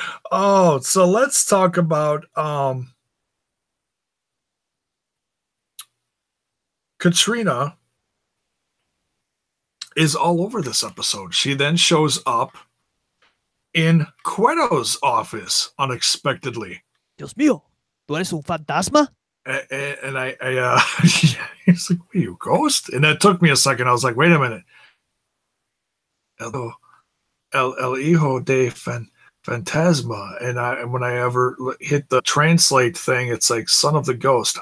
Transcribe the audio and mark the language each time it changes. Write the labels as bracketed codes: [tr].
[en] Oh, so let's talk about Katrina is all over this episode. She then shows up in Queto's office unexpectedly. [es] Dios mío, ¿tú eres un fantasma? [en] And I he's like, "What are you, ghost?" And that took me a second. I was like, "Wait a minute, [es] el hijo de fantasma." [en] And when I ever hit the translate thing, it's like son of the ghost.